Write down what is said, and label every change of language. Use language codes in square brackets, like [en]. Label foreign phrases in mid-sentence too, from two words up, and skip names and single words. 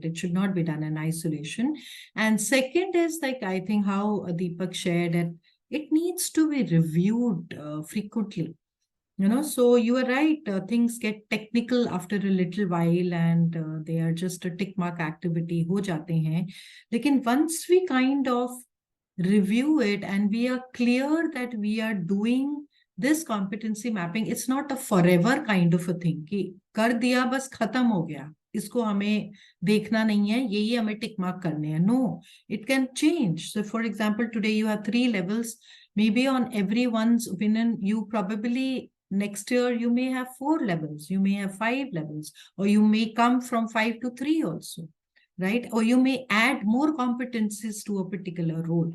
[en] It should not be done in isolation. And second is, like, I think how Deepak shared it needs to be reviewed frequently. So you are right, things get technical after a little while, and they are just a tick mark activity [hi] हो जाते हैं. [en] Lekin once we kind of review it and we are clear that we are doing this competency mapping, it's not a forever kind of a thing [hi] कि कर दिया बस खत्म हो गया, इसको हमें देखना नहीं है, ये हमें [en] tick mark [hi] करने हैं. [en] No, it can change. So for example, today you have 3 levels. Maybe on everyone's opinion, you probably next year you may have 4 levels, you may have 5 levels, or you may come from 5 to 3 also. right? Or you may add more competencies to a particular role.